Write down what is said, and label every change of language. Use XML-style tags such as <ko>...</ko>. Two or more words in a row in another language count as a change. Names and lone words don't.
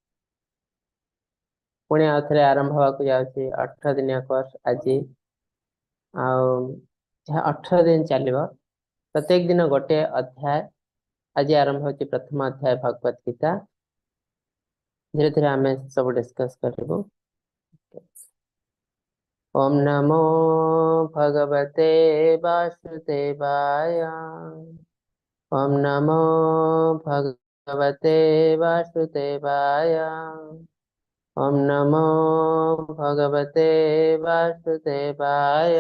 <or>ପୁଣି ଆଉଥରେ ଆରମ୍ଭ ହେବାକୁ ଯାଉଛି 18 ଦିନିଆ କୋର୍ସ ଆଜି। ଆଉ ଯାହା 18 ଦିନ ଚାଲିବ, ପ୍ରତ୍ୟେକ ଦିନ ଗୋଟେ ଅଧ୍ୟାୟ। ଆଜି ଆରମ୍ଭ ହେଉଛି ପ୍ରଥମ ଅଧ୍ୟାୟ ଭଗବତ ଗୀତା। ଧୀରେ ଧୀରେ ଆମେ ସବୁ ଡିସ୍କସ୍ କରିବୁ।</or> <sa>ओम नमो भगवते वासुदेवाय। ओम नमो भगवते वासुदेवाय। ओम नमो भगवते वासुदेवाय।</sa>